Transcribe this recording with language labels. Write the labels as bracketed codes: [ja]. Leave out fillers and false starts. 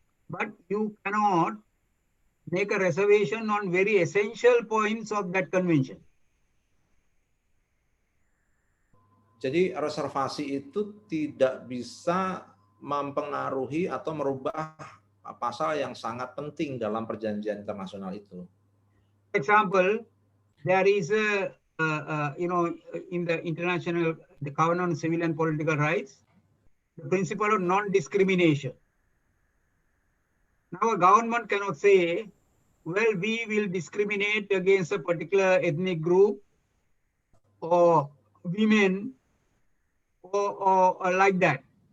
[en] But you cannot make a reservation on very essential points of that convention. [id] Jadi reservasi itu tidak bisa mempengaruhi atau merubah pasal yang sangat penting dalam perjanjian internasional itu. [en] For example, there is in the international, the Covenant on Civil and Political Rights, the principle of non-discrimination. Now a government cannot say, well, we will discriminate against a particular ethnic group or women or like that.